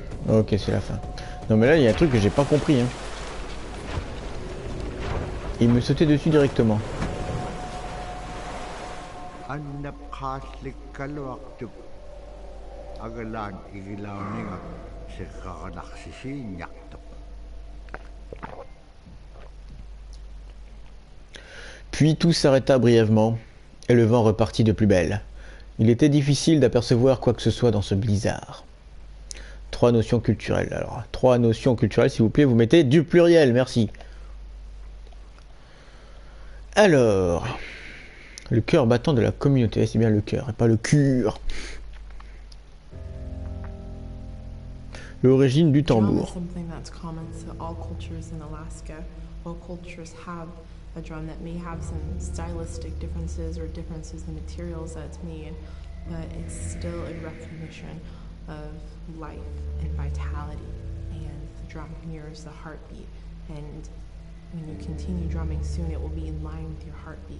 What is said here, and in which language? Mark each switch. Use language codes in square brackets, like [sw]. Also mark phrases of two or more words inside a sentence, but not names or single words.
[fr] Ok, c'est la fin. Non mais là, il y a un truc que j'ai pas compris. Hein. Il me sautait dessus directement. [ik] Annap khaslik kalwaktup agalan igilawninga sikakanaksisi nyaktup. [fr] Puis tout s'arrêta brièvement, et le vent repartit de plus belle. Il était difficile d'apercevoir quoi que ce soit dans ce blizzard. 3 notions culturelles. Alors, 3 notions culturelles, s'il vous plaît, vous mettez du pluriel, merci. Alors, le cœur battant de la communauté, c'est bien le cœur, et pas le cure. L'origine du [en] Drum is [fr] tambour. [en] something that's common to all cultures in Alaska. All cultures have a drum that may have some stylistic differences or differences in materials that it's made, but it's still a recognition of life and vitality. And the drum mirrors the heartbeat. And when you continue drumming soon, it will be in line with your heartbeat.